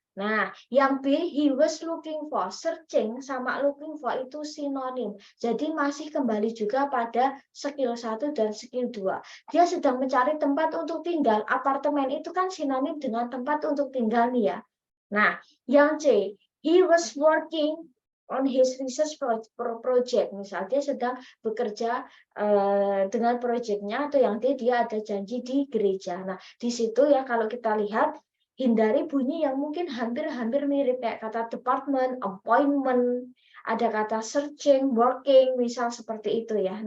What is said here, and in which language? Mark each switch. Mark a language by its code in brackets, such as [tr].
[id] Nah, yang B, [en] he was looking for. [id] Searching sama looking for itu sinonim. Jadi masih kembali juga pada skill 1 dan skill 2. Dia sedang mencari tempat untuk tinggal. Apartemen itu kan sinonim dengan tempat untuk tinggal nih ya. Nah, yang C, [en] he was working on his research project. [id] Misal dia sedang bekerja dengan proyeknya, atau yang D, dia ada janji di gereja. Nah, di situ ya kalau kita lihat, hindari bunyi yang mungkin hampir-hampir mirip kayak kata department, appointment, ada kata searching, working, misal seperti itu ya.